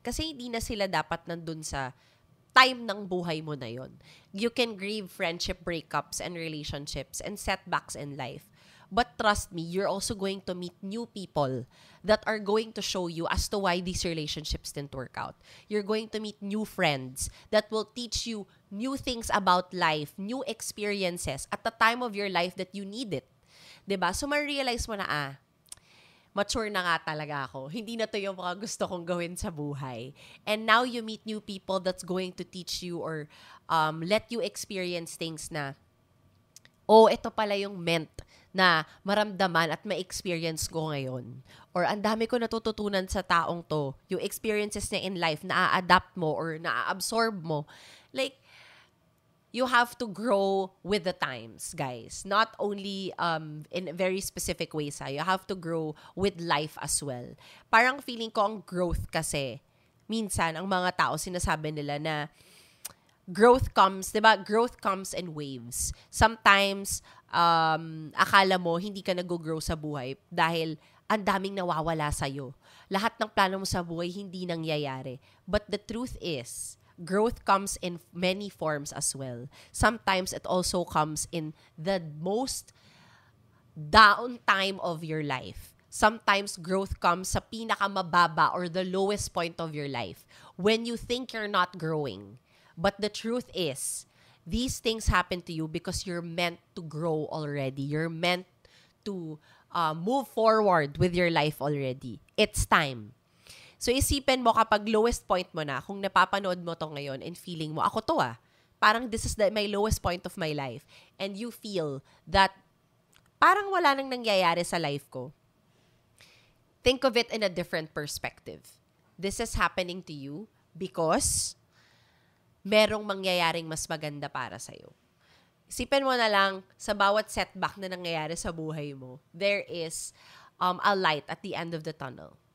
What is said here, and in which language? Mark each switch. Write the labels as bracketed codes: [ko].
[tl] Kasi hindi na sila dapat nandun sa time ng buhay mo na yon. [en] You can grieve friendship breakups and relationships and setbacks in life. But trust me, you're also going to meet new people that are going to show you as to why these relationships didn't work out. You're going to meet new friends that will teach you new things about life, new experiences at the time of your life that you need it. [tl] 'Di ba? So, ma-realize mo na, mature na nga talaga ako. Hindi na to yung mga gusto kong gawin sa buhay. [en] And now you meet new people that's going to teach you or let you experience things na, [tl] oh, ito pala yung meant na maramdaman at ma-experience ko ngayon. Or ang dami ko natututunan sa taong to. Yung experiences niya in life, na-adapt mo or na-absorb mo. [en] Like, you have to grow with the times, guys. Not only in very specific ways. You have to grow with life as well. [tl] Parang feeling ko ang growth kasi, minsan, ang mga tao sinasabi nila na growth comes, diba? [en] Growth comes in waves. [tl] Sometimes, akala mo hindi ka nag-grow sa buhay dahil ang daming nawawala sa'yo. Lahat ng plano mo sa buhay hindi nangyayari. [en] But the truth is, growth comes in many forms as well. Sometimes it also comes in the most down time of your life. Sometimes growth comes sa pinakamababa or the lowest point of your life when you think you're not growing. But the truth is, these things happen to you because you're meant to grow already. You're meant to move forward with your life already. [tl] It's time. So isipin mo kapag lowest point mo na, kung napapanood mo to ngayon and feeling mo, ako to parang [en] this is my lowest point of my life. And you feel that parang wala nang nangyayari sa life ko. Think of it in a different perspective. This is happening to you because [tl] merong mangyayaring mas maganda para sa'yo. Isipin mo na lang, sa bawat setback na nangyayari sa buhay mo, [en] there is a light at the end of the tunnel.